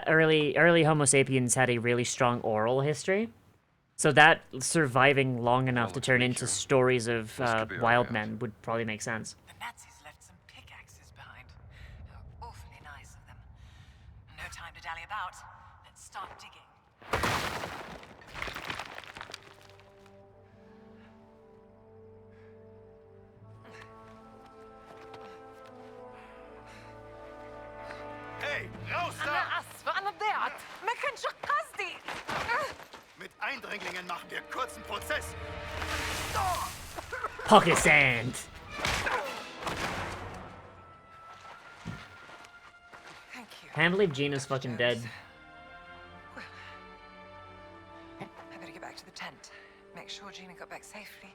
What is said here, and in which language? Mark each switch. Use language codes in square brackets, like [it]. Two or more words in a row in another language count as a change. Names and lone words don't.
[en] Early Homo sapiens had a really strong oral history. So that surviving long enough to turn into stories of wild men would probably make sense. The Nazis left some pickaxes behind. They were awfully nice of them. No time to dally about. Let's start digging. [de] Hey, raus da! [ar] أنا آسفة أنا ضيعت ما كانش قصدي. [de] Mit Eindringlingen machen wir kurzen Prozess. [en] Pocket sand! Thank you. Can't believe Gina's fucking dead. I better get back to the tent. Make sure Gina got back safely.